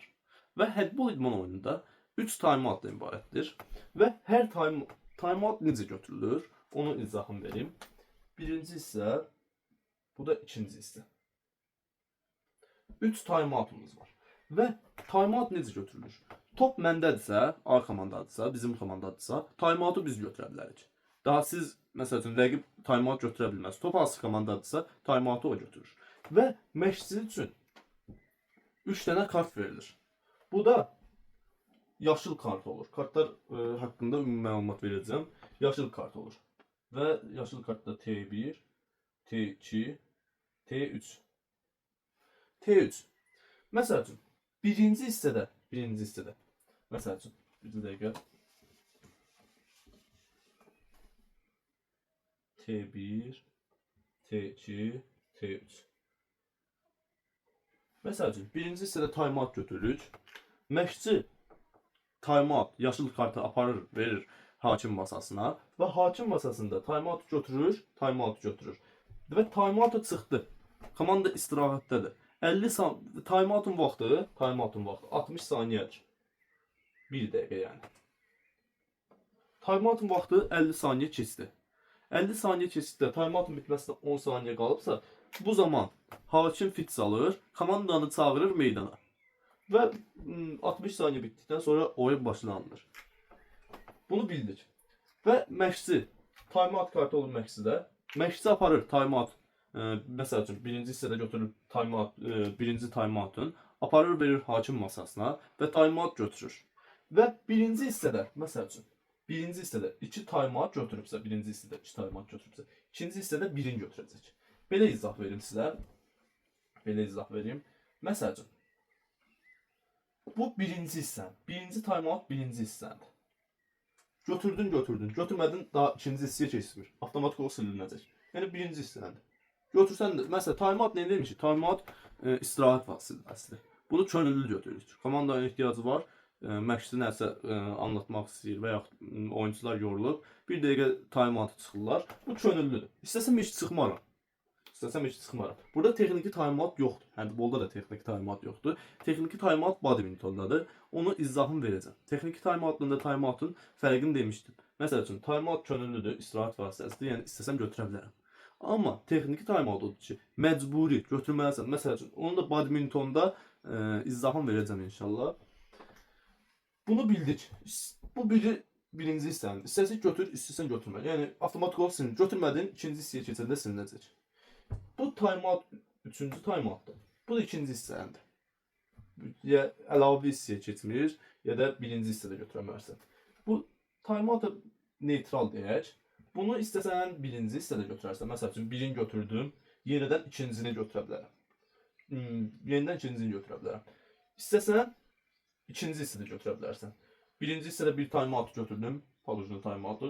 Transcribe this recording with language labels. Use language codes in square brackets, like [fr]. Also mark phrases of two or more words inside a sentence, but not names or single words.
[az] Və handbol idman oyununda 3 time-outdan ibarətdir. Və hər time-out necə götürülür, onun izahını verim. Birinci hissə, bu da ikinci hissə. 3 time-outumuz var. Və time-out necə götürülür? Top məndədirsə, A komandadırsa, bizim komandadırsa, time-out'u biz götürə bilərik. Daha siz, məsəl üçün, rəqib time-out götürə bilməz. Top hansı komandadırsa, time-out'u o götürür. Və məşqçi üçün 3 dənə kart verilir. Bu da yaşıl kart olur. Kartlar haqqında ümumi məlumat verəcəm. Yaşıl kart olur. Və yaşıl kartda T1, T2, T3. T3. Məsəl üçün, birinci hissədə, məsəl üçün, bir dəqiqə. T1, T2, T3. Məsəl üçün, birinci hissədə time-out götürürük. Məşqçi time-out, yaşıl kartı aparır, verir hakim masasına və hakim masasında time-out götürür. Və time-out çıxdı. Komanda istirahətdədir. Time-outun vaxtı 60 saniyədir. 1 dəqiqə yəni. Time-outun vaxtı 50 saniyə keçdi. 50 saniyə keçiddə time-outun bitməsinə 10 saniyə qalıbsa, bu zaman hakim fit salır, komandanı çağırır meydana. Və 60 saniyə bitdikdən sonra oyun başlanılır. Bunu bildik. Və məşqçi, time-out kartı olur məşqçidə. Məşqçi aparır time-out, məsəl üçün, birinci hissədə götürür birinci time-outun, aparır verir hakim masasına və time-out götürür. Və birinci hissədə, məsəl üçün, birinci hissədə 2 time-out götürübsə, ikinci hissədə 1-in götürəcək. Belə izah verim sizə. Məsəl üçün, bu birinci hissən. Birinci time-out birinci hissəndir. Götürdün. Götürmədin, daha ikinci hissəyə keçmir. Avtomatik olaraq silinəcək. Yəni birinci hissəndir. Götürsən də, məsələn, time-out nə demişik? Time-out istirahət vasitəsidir. Bunu könüllü götürürük. Komandanın ehtiyacı var. məşqçi nəsə anlatmaq istəyir və yaxud oyunçular yorulub, bir dəqiqə time-out çıxırlar. Bu könüllüdür. İstəsəm heç çıxmaram. Burada texniki time-out yoxdur. Handbolda da texniki time-out yoxdur. Texniki time-out badmintondadır. Onu izahını verəcəm. Texniki time-outla time-outun fərqini demişdim. Məsəl üçün time-out könüllüdür, istirahət vasitəsidir. Yəni istəsəm götürə bilərəm. Amma texniki time-out odur ki, məcburi götürməlisən. Məsəl üçün onu da badmintonda izahını verəcəm inşallah. Bunu bildik. Bu birinci hissənin. İstəsən götür, istəsən götürmə. Yəni avtomatik olaraq sil. Götürmədin, ikinci hissəyə keçəndə silinəcək. Bu time-out üçüncü time-outdur. Bu da ikinci hissəndir. Ya əlavə hissəyə keçmir, ya da birinci hissədə götürə bilərsən. Bu time-out neytral deyək. Bunu istəsən birinci hissədə götürərsən. Məsəl üçün birini götürdüm, yenidən ikincini götürə bilərəm. Yenidən ikincisini götürə bilərəm. İstəsən ikinci hissədə götürə bilərsən. Birinci hissədə bir time-out götürdüm, palucunu time-out'u.